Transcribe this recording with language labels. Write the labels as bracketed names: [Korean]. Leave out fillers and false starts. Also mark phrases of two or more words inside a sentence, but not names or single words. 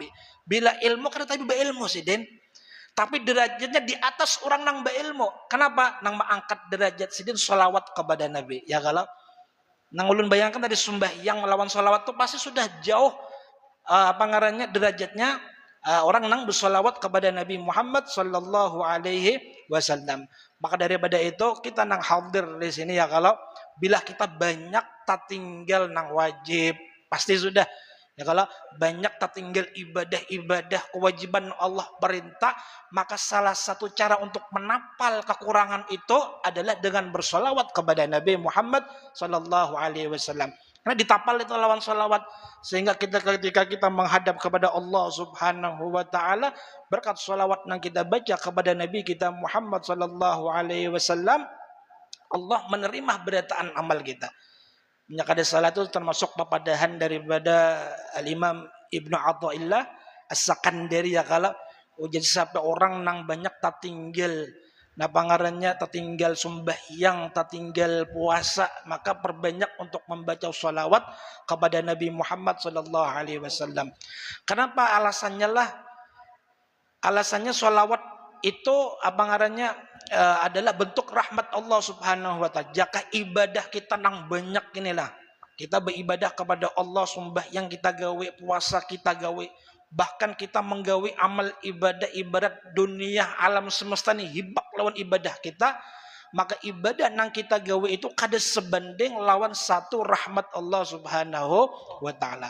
[Banjar] Bila ilmu kada tapi beilmu Sidin. Tapi derajatnya di atas orang nang beilmu. Kenapa? Nang mengangkat derajat Sidin sholawat kepada Nabi. Ya kalau nang ulun bayangkan tadi sembahyang melawan sholawat itu pasti sudah jauh apa ngarannya derajatnya orang nang bersolawat kepada Nabi Muhammad [Arabic] صلى الله عليه وسلم. [Banjar] Maka daripada itu kita nang hadir di sini ya kalau bila kita banyak tak tinggal nang wajib pasti sudah ya kalau banyak tak tinggal ibadah kewajiban Allah perintah, maka salah satu cara untuk menapal kekurangan itu adalah dengan bersolawat kepada Nabi Muhammad [Arabic] صلى الله عليه وسلم. [Banjar] Karena ditapal itu lawan solawat sehingga kita ketika kita menghadap kepada Allah [Arabic] سبحانه وتعالى [Banjar] berkat solawat yang kita baca kepada Nabi kita Muhammad [Arabic] صلى الله عليه وسلم, [Banjar] Allah menerima berataan amal kita. Menyakada salat itu termasuk papadahan daripada Al-Imam Ibnu Athaillah As-Sakandari ya kalau jadi sampai orang nang banyak tak tinggal napa ngarannya tak tinggal sembahyang tak tinggal puasa maka perbanyak untuk membaca sholawat kepada Nabi Muhammad [Arabic] صلى الله عليه وسلم. [Banjar] Kenapa alasannya lah? Alasannya sholawat itu apa ngarannya adalah bentuk rahmat Allah [Arabic] سبحانه وتعالى. [Banjar] Jika ibadah kita nang banyak inilah. Kita beribadah kepada Allah sembahyang kita gawe, puasa kita gawe, bahkan kita menggawe amal ibadah dunia alam semesta ni hibak lawan ibadah kita, maka ibadah nang kita gawe itu kada sebanding lawan satu rahmat Allah [Arabic] سبحانه وتعالى.